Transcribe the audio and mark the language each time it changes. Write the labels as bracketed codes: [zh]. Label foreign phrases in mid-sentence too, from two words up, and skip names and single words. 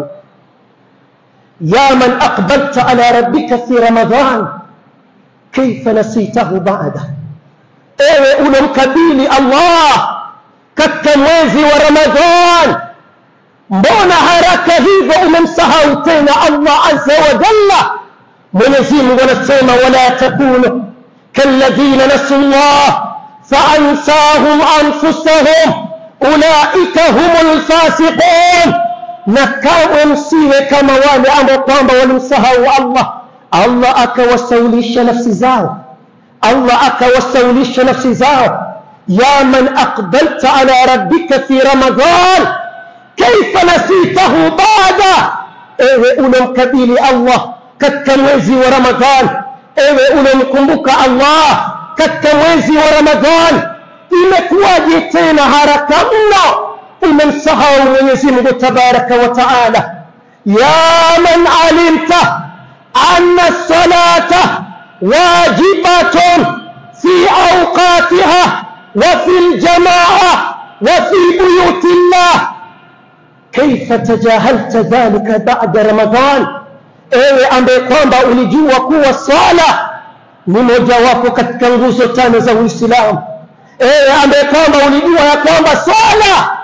[ar] يا من أقبلت على ربك في رمضان كيف نسيته بعد. [sw] Ewe unamkabili Allah katika mwezi wa Ramadhan, mbona haraka hivyo umemsahau tena [ar] الله عز وجل? [sw] Mwenyezi Mungu anasema [ar] ولا تكونوا كالذين نسوا الله فأنساهم أنفسهم أولئك هم الفاسقون. [sw] Na kama msiwe kama wale ambao kwamba walimsahau Allah akawasaulisha nafsi zao. [ar] يا من أقبلت على ربك في رمضان كيف نسيته بعد. [sw] Ewe unamkabili Allah katika mwezi wa Ramadhan, ewe unamkumbuka Allah katika mwezi wa Ramadhan, imekuwaje tena haraka mno umemsahau Mwenyezi Mungu [ar] تبارك وتعالى? يا من علمت أن الصلاة واجبة في أوقاتها وفي الجماعة وفي بيوت الله كيف تجاهلت ذلك بعد رمضان. [sw] Ewe ambaye kwamba ulijua kuwa swala ni mojawapo katika nguzo tano za Uislamu, ewe ambaye kwamba ulijua ya kwamba swala